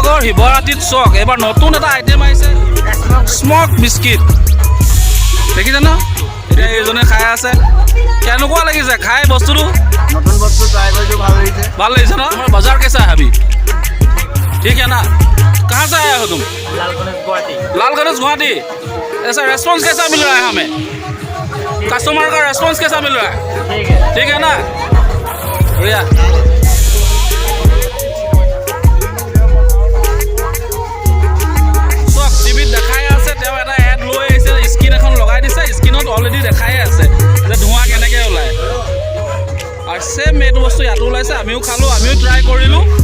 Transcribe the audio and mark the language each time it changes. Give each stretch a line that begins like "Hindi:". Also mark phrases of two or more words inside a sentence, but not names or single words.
Assamese: শিৱৰাত্ৰিত চক এবাৰ নতুন এটা আইটেম আহিছে স্মক বিস্কিট দেখিছে ন এতিয়া এইজনে খাই আছে কেনেকুৱা লাগিছে খাই বস্তুটো নতুন বস্তু ট্ৰাই কৰিছোঁ ভাল লাগিছে
Hindi: ना हमारा बाजार कैसा है अभी ठीक है ना कहाँ से आया हो तुम लाल गणेश गुवाहाटी ऐसा रेस्पॉन्स कैसा मिल रहा है हमें कस्टमर का रेस्पॉन्स कैसा मिल रहा है ठीक है ना भैया
Assamese: টিভিত দেখাই আছে তেওঁ এটা এড লৈ আহিছে স্ক্ৰীন এখন লগাই দিছে স্ক্ৰীনত অলৰেডি দেখাই আছে যে ধোঁৱা কেনেকৈ ওলায় আৰু সেম এইটো বস্তু ইয়াতো ওলাইছে আমিও খালোঁ আমিও ট্ৰাই কৰিলোঁ